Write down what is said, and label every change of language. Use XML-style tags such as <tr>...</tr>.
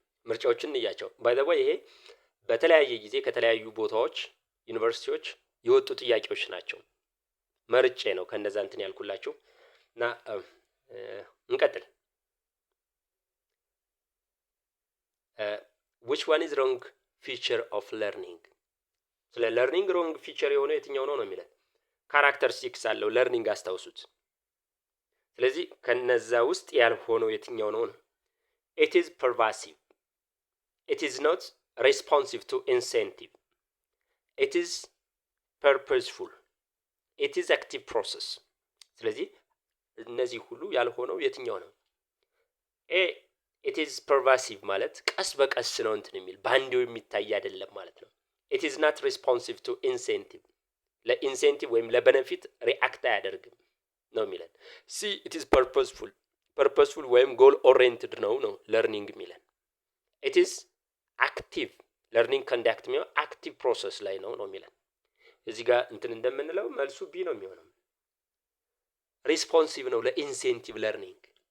<am>ምርጫዎቹን እንያቸው። ባይ ዘ ወይ ይሄ በተለያየ ጊዜ ከተለያዩ ቦታዎች ዩኒቨርሲቲዎች የወጡ ጥያቄዎች ናቸው። መርጬ ነው ከነዛ እንትን ያልኩላችሁ እና እንቀጥል።</am> <en>which one is wrong feature of learning?</en> <am>ስለ ለርኒንግ ሮንግ ፊቸር የሆነው የትኛው ነው የሚለው ካራክተሪስቲክስ አለው ለርኒንግ አስታውሱት። ስለዚህ ከነዛ ውስጥ ያልሆነው የትኛው ነው?</am> <en>it is pervasive, it is not responsive to incentive, it is purposeful, it is active process።</en> <am>ስለዚህ እነዚህ ሁሉ ያልሆነው የትኛው ነው?</am> <en>it is pervasive</en> <am>ማለት ቀስ በቀስ ነው እንትን የሚል ባንዴው የሚታይ አይደለም ማለት ነው።</am> <en>it is not responsive to incentive</en> <am>ለኢንሴንቲቭ ወይም ለቤኔፊት ሪአክት አያደርግም ነው የሚለን። ሲ</am> <en>it is purposeful</en> <am>ወይም ጎል ኦሪየንትድ ነው ለርኒንግ የሚለን።</am> <en>it is active</en> <am>ለርኒንግ ኮንዳክት የሚሆነው አክቲቭ ፕሮሰስ ላይ ነው የሚለን። እዚህ ጋር እንትን እንደምንለው መልሱ ቢ ነው የሚሆነው። ሪስፖንሲቭ ነው ለኢንሴንቲቭ ለርኒንግ</am>